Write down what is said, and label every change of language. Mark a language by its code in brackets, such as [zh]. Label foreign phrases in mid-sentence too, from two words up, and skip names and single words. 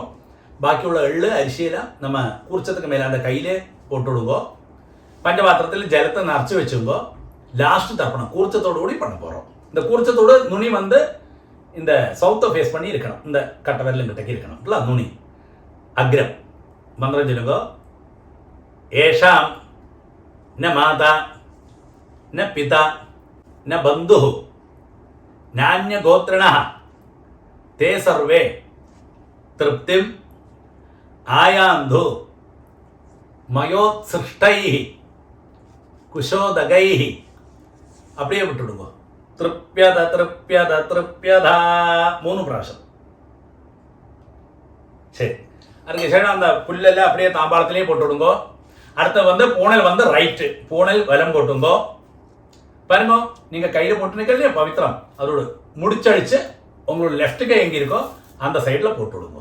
[ta] பாக்கியுள்ள எள்ளு அரிசியெல்லாம் நம்ம கூர்ச்சத்துக்கு மேலே அந்த கையிலே போட்டு விடுங்கோ. பஞ்சபாத்திரத்தில் ஜலத்தை நிறச்சி வச்சுங்கோ. லாஸ்ட்டு தர்ப்பணம் கூர்ச்சத்தோடு கூடி பண்ண போகிறோம். இந்த கூர்ச்சத்தோடு நுனி வந்து இந்த [en] south face [ta] பண்ணி இருக்கணும், இந்த கட்டை விரலும் கிட்டக்கு இருக்கணும் இல்லை நுனி அக்ரம். மந்திரம் சொல்லுங்கோ. [sa] येषां न माता न पिता न बंधुः नान्य गोत्रिणः ते सर्वे तृप्तिम आयान्धु मयोत्सृष्टैः कुशोदगैः. [ta] அப்படியே விட்டுடுங்க. [sa] तृप्यत तृप्यत तृप्यत 3 பிராവശ്യം. [ta] சரி, அதுக்கு சரி அந்த புல்லெல்லாம் அப்படியே தாம்பாளத்திலேயே போட்டு விடுங்கோ. அடுத்து வந்து பூணல் வந்து ரைட்டு, பூணல் வலம் போட்டுங்கோ. பாருங்க, நீங்க கையில போட்டு நிக்கலையா பவித்திரம், அதோட முடிச்சழிச்சு உங்களோட லெஃப்ட் கை எங்க இருக்கோ அந்த சைட்ல போட்டு விடுங்க.